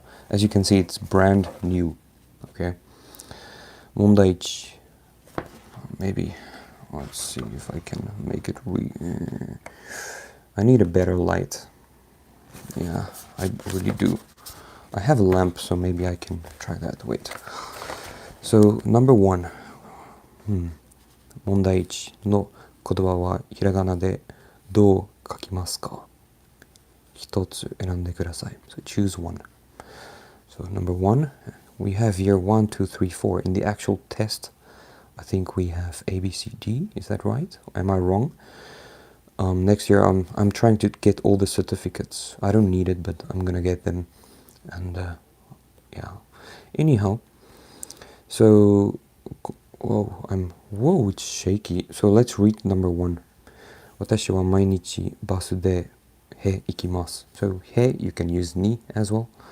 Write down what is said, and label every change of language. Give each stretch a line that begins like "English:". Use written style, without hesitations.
English: As you can see, it's brand new. Okay. Mondaichi. Maybe... Let's see if I can make it I need a better light. Yeah, I really do. I have a lamp, so maybe I can try that. Wait. So, number 1.
Japanese: 問題1の言葉はひらがなでどう書きますか？一つ選んでください.
English: So choose one. So number 1, we have here 1, 2, 3, 4. In the actual test, I think we have A, B, C, D. Is that right? Am I wrong? Next year, I'm trying to get all the certificates. I don't need it, but I'm gonna get them. And yeah. Anyhow, so whoa, it's shaky. So let's read number 1.
Japanese: 私は毎日バスでへ行きます.
English: So へ you can use ni as well.